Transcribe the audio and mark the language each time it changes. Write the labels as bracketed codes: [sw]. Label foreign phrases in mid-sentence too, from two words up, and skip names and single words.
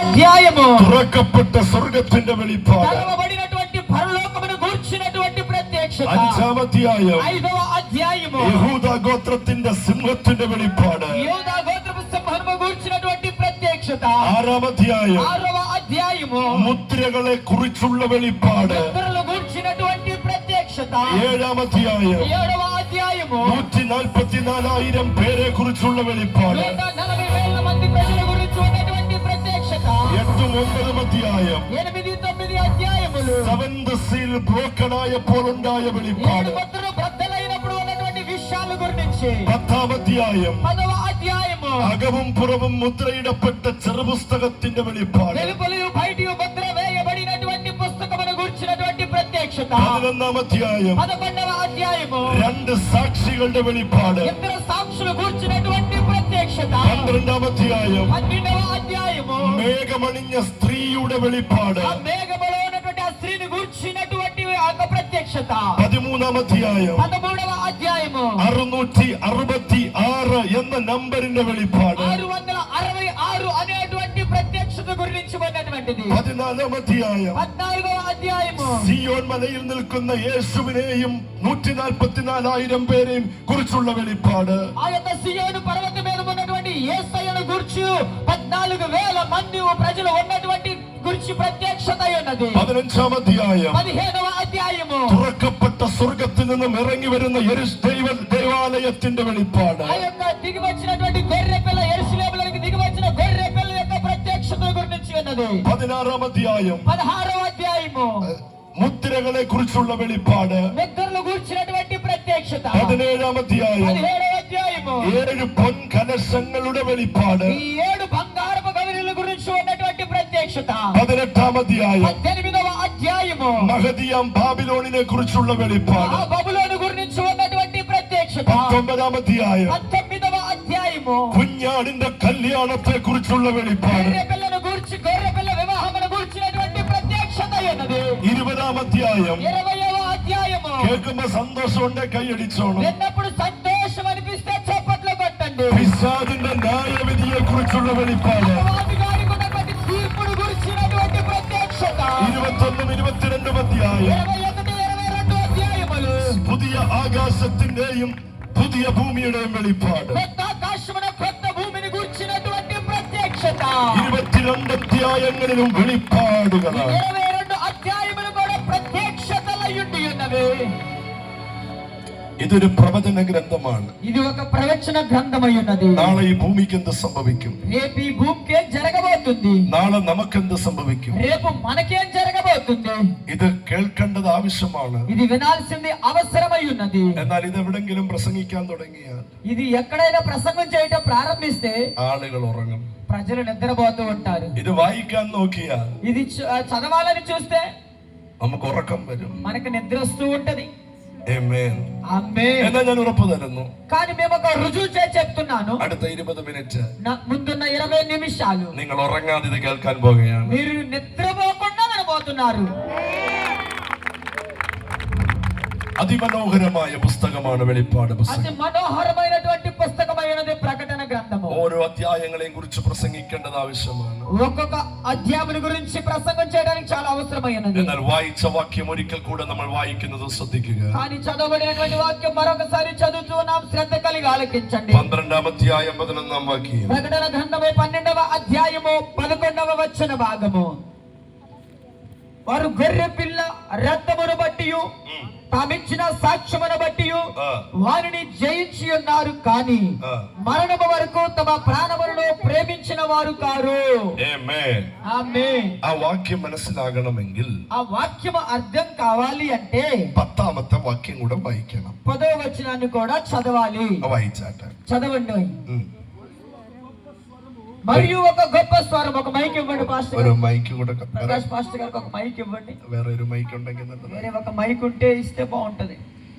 [te] అధ్యాయము [ml] തുറക്കപ്പെട്ട സ്വർഗ്ഗത്തിന്റെ വെളിപ്പാട്. [te] తెరవబడినటువంటి పరలోకమును గూర్చినటువంటి ప్రత్యక్షత. 5వ అధ్యాయం 5వ అధ్యాయము [ml] യഹൂദ ഗോത്രത്തിന്റെ സിംഹത്തിന്റെ വെളിപ്പാട്. [te] యూదా గోత్రపు సింహమును గూర్చినటువంటి ప్రత్యక్షత. 6వ అధ్యాయం 6వ అధ్యాయము [ml] മുദ്രകളെ കുറിച്ചുള്ള വെളിപ്പാട്. [te] ముద్రలు గూర్చినటువంటి ప్రత్యక్షత. 7వ అధ్యాయం 7వ అధ్యాయము [ml] 144,000 പേരെ കുറിച്ചുള്ള വെളിപ്പാട്. [te] 140,000 మంది ప్రజల గురించి ఉన్నటువంటి ప్రత్యక్షత. 8వ 9వ అధ్యాయం 8, 9 అధ్యాయములు [en] seventh seal broken [ml] ആയപ്പോൾ ഉണ്ടായ വെളിപ്പാട്. [te] 7 ముద్రలు బద్దలైనప్పుడు ఉన్నటువంటి విషయాల గురించి. 10వ అధ్యాయం 10వ అధ్యాయము [ml] അകവും പുറവും മുദ്രയിടപ്പെട്ട ചെറുപുസ്തകത്തിന്റെ വെളിപ്പാട്. [te] వెలుపలియు బయటియు ముద్ర వేయబడినటువంటి పుస్తకమును గూర్చినటువంటి ప్రత్యక్షత. 11వ అధ్యాయం 11వ అధ్యాయము [ml] 2 സാക്ഷികളുടെ വെളിപ്പാട്. [te] 2 సాక్షులు గూర్చినటువంటి ప్రత్యక్షత. 12వ అధ్యాయం 12వ అధ్యాయము [ml] മേഘമണിഞ്ഞ സ്ത്രീയുടെ വെളിപ്പാട്. [te] ఆ మేఘములో ఉన్నటువంటి ఆ స్త్రీని గూర్చినటువంటి ఆ ప్రత్యక్షత. 13వ అధ్యాయం 13వ అధ్యాయము [ml] 666 എന്ന നമ്പറിന്റെ വെളിപ്പാട്. [te] 666 అనేటువంటి ప్రత్యక్షత గురించి ఉన్నటువంటిది. 14వ అధ్యాయం 14వ అధ్యాయము [ml] സിയോൻ മലയിൽ നിൽക്കുന്ന യേശുവിനെയും 144,000 പേരെയും കുറിച്ചുള്ള വെളിപ്പാട്. [te] ఆ యొక్క సియోను పర్వతం మీద ఉన్నటువంటి యేసయ్యను గురించి 14,000 మంది ప్రజలు ఉన్నటువంటి గురించి ప్రత్యక్షత ఉన్నది. 15వ అధ్యాయం 15వ అధ్యాయము [ml] തുറക്കപ്പെട്ട സ്വർഗ്ഗത്തിൽ നിന്നും ഇറങ്ങി വരുന്ന ദേവാലയത്തിന്റെ വെളിപ്പാട്. [te] ఆ యొక్క దిగి వచ్చినటువంటి గొర్రె పిల్ల యెరూషలేములోకి దిగి వచ్చిన గొర్రె పిల్ల యొక్క ప్రత్యక్షత గురించి ఉన్నది. 16వ అధ్యాయం 16వ అధ్యాయము [ml] മുദ്രകളെ കുറിച്ചുള്ള വെളിപ്പാട്. [te] ముద్రలు గూర్చినటువంటి ప్రత్యక్షత. 17వ అధ్యాయం 17వ అధ్యాయము [ml] 7 പൊൻകലശങ്ങളുടെ വെളിപ്പാട്. [te] ఈ 7 బంగారపు గవిరుల గురించి ఉన్నటువంటి ప్రత్యక్షత. 18వ అధ్యాయం 18వ అధ్యాయము [ml] മഹദിയാം ബാബിലോണിനെ കുറിച്ചുള്ള വെളിപ്പാട്. [te] ఆ బబులోను గురించి ఉన్నటువంటి ప్రత్యక్షత. 19వ అధ్యాయం 19వ అధ్యాయము [ml] കുഞ്ഞാടിന്റെ കല്യാണത്തെ കുറിച്ചുള്ള വെളിപ്പാട്. [te] గొర్రె పిల్లను గూర్చి గొర్రె పిల్ల వివాహమును గూర్చినటువంటి ప్రత్యక్షత ఉన్నది. 20వ అధ్యాయం 20వ అధ్యాయము [ml] കേൾക്കുമ്പോ സന്തോഷമുണ്ടെ കൈയടിച്ചോണം. [te] విన్నప్పుడు సంతోషం అనిపిస్తే చప్పట్లు కొట్టండి. [ml] പിശാചിന്റെ ന്യായവിധിയെ കുറിച്ചുള്ള വെളിപ്പാട്. [te] అపవాది గారికి ఉన్నటువంటి తీర్పును గురించినటువంటి ప్రత్యక్షత. [ml] 21 22 അധ്യായം [te] 21, 22 అధ్యాయములు [ml] പുതിയ ആകാശത്തിന്റെയും പുതിയ ഭൂമിയുടെയും വെളിപ്പാട്. [te] కొత్త ఆకాశమున కొత్త భూమిని గురించినటువంటి ప్రత్యక్షత. [ml] 22 അധ്യായങ്ങളിലും വെളിപ്പാടുകളാണ്. [te] 22 అధ్యాయములు కూడా ప్రత్యక్షతలయుండి ఉన్నవి. [ml] ഇതൊരു പ്രവചന ഗ്രന്ഥമാണ്. [te] ఇది ఒక ప్రవచన గ్రంథమై ఉన్నది. [ml] നാളെ ഈ ഭൂമിക്ക് എന്ത് സംഭവിക്കും? [te] రేపు ఈ భూమికి ఏం జరగబోతుంది? [ml] നാളെ നമുക്കെന്ത് സംഭവിക്കും? [te] రేపు మనకేం జరగబోతుంది? [ml] ഇത് കേൾക്കേണ്ടത് ആവശ്യമാണ്. [te] ఇది వినాల్సింది అవసరమై ఉన్నది. [ml] എന്നാൽ ഇത് എവിടെങ്കിലും പ്രസംഗിക്കാൻ തുടങ്ങിയാൽ [te] ఇది ఎక్కడైనా ప్రసంగం చేయటం ప్రారంభిస్తే [ml] ആളുകൾ ഉറങ്ങും. [te] ప్రజలు నిద్రపోతూ ఉంటారు. [ml] ഇത് വായിക്കാൻ നോക്കിയാൽ [te] ఇది చదవాలని చూస్తే [ml] നമുക്ക് ഉറക്കം വരും. [te] మనకు నిద్ర వస్తూ ఉంటది. [ml] ആമേൻ. [te] ఆమేన్. [ml] എന്നാൽ ഞാൻ ഉറപ്പ് തരുന്നു, [te] కానీ మేము ఒక రుజువు చేసి చెప్తున్నాను. [ml] അടുത്ത 20 മിനിറ്റ് [te] ముందున్న 20 నిమిషాలు [ml] നിങ്ങൾ ഉറങ്ങാതെ ഇത് കേൾക്കാൻ പോകുകയാണ്. [te] మీరు నిద్రపోకుండా వినబోతున్నారు. [ml] അതിമനോഹരമായ പുസ്തകമാണ് വെളിപ്പാട് പുസ്തകം. [te] అతి మనోహరమైనటువంటి పుస్తకమైనది ప్రకటన గ్రంథము. [ml] ഓരോ അധ്യായങ്ങളെയും കുറിച്ച് പ്രസംഗിക്കേണ്ടത് ആവശ്യമാണ്. [te] ఒక్కొక్క అధ్యాయముల గురించి ప్రసంగం చేయడానికి చాలా అవసరమైనది. [ml] എന്നാൽ വായിച്ച വാക്യം ഒരിക്കൽ കൂടെ നമ്മൾ വായിക്കുന്നത് ശ്രദ്ധിക്കുക. [te] కానీ చదవబడినటువంటి వాక్యం మరొకసారి చదువుతూ నాం శ్రద్ధ కలిగి ఆలకించండి. 12వ అధ్యాయం 11వ వాక్యం. ప్రకటన గ్రంథము 12వ అధ్యాయము 11వ వచన భాగము. వారు గొర్రె పిల్ల రక్తమును బట్టియు తామిచ్చిన సాక్ష్యమును బట్టియు వారిని జయించి ఉన్నారు, కానీ మరణము వరకు తమ ప్రాణములను ప్రేమించిన వారు కారు. [ml] ആമേൻ. [te] ఆమేన్. [ml] ആ വാക്യം മനസ്സിലാകണമെങ്കിൽ [te] ఆ వాక్యము అర్థం కావాలి అంటే [ml] 10ാമത്തെ വാക്യം കൂടെ വായിക്കണം. [te] 10వ వచనాన్ని కూడా చదవాలి. [ml] വായിച്ചാട്ടെ. [te] చదవండి. మరియు ఒక గొప్ప స్వరం, ఒక మైక్ ఇవ్వండి పాస్టర్ [ml] ഒരു [te] గారు. [ml] മൈക്ക് കൂടെ [te] ప్రకాష్ పాస్టర్ గారికి ఒక మైక్ ఇవ్వండి. [ml] വേറെ ഒരു മൈക്ക് ഉണ്ടെങ്കിൽ [te] వేరే ఒక మైక్ ఉంటే ఇస్తే బాగుంటది.